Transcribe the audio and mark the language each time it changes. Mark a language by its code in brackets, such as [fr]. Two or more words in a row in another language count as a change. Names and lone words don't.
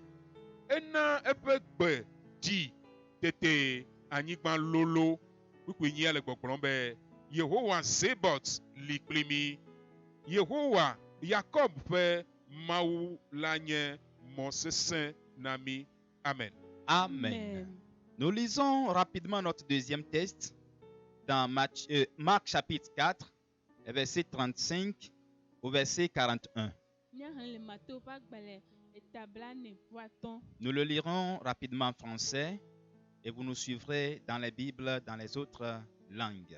[ee] Ena eƒe gbe dzi tete anyigba lolo. Kpukpunyia le gbɔgblɔm be Yehowa Zebot li kpli mi. Yehowa Yakob ƒe Mawu la nye mɔ sesẽ na mi. Amen. Amen. [fr] Nous lisons rapidement notre deuxième texte dans Marc chapitre 4, verset 35 au verset 41. Nous le lirons rapidement en français et vous nous suivrez dans les Bibles, dans les autres langues.